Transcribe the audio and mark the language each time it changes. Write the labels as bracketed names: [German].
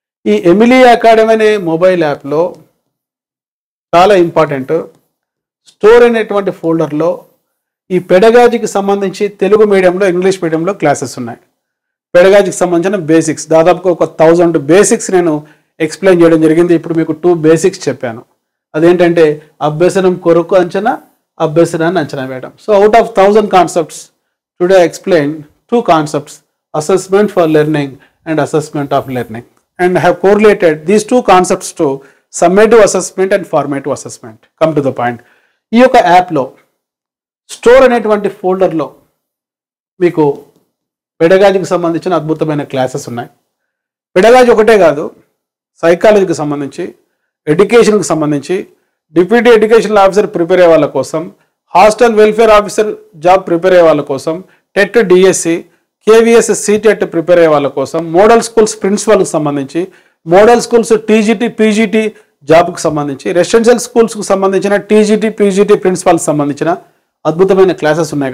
[Telugu] ఈ Emily academy అనే mobile యాప్లో చాలా ఇంపార్టెంట్, స్టోర్ అనేటువంటి ఫోల్డర్లో ఈ పెడగాజికి సంబంధించి తెలుగు మీడియంలో, ఇంగ్లీష్ మీడియంలో క్లాసెస్ ఉన్నాయి. పెడగాజికి సంబంధించిన బేసిక్స్ దాదాపుగా ఒక 1000 బేసిక్స్ నేను ఎక్స్ప్లెయిన్ చేయడం జరిగింది. ఇప్పుడు మీకు 2 బేసిక్స్ చెప్పాను. అదేంటంటే అభ్యసనం కొరకు అంచనా, అభ్యసనాన్ని అంచనా వేయడం. [English] So out of 1000 concepts today I explain 2 concepts, assessment for learning and assessment of learning, and I have correlated these 2 concepts to summative assessment and formative assessment. Come to the point. [Telugu] ఈ యొక్క యాప్లో store అనేటువంటి ఫోల్డర్లో మీకు పెడగాజికి సంబంధించిన అద్భుతమైన classes ఉన్నాయి. Pedagogy ఒకటే కాదు, సైకాలజీకి సంబంధించి, ఎడ్యుకేషన్కి సంబంధించి, డిప్యూటీ ఎడ్యుకేషనల్ ఆఫీసర్ ప్రిపేర్ అయ్యే వాళ్ళ కోసం, hostel welfare officer job prepare అయ్యే వాళ్ళ కోసం, TET DSC, KVS CTET prepare అయ్యే వాళ్ళ కోసం, మోడల్ స్కూల్స్ ప్రిన్సిపల్కి సంబంధించి, మోడల్ స్కూల్స్ టీజీటీ పీజీటీ జాబ్కి సంబంధించి, రెసిడెన్షియల్ స్కూల్స్కి సంబంధించిన టీజీటీ పీజీటీ ప్రిన్సిపల్కి సంబంధించిన అద్భుతమైన క్లాసెస్ ఉన్నాయి.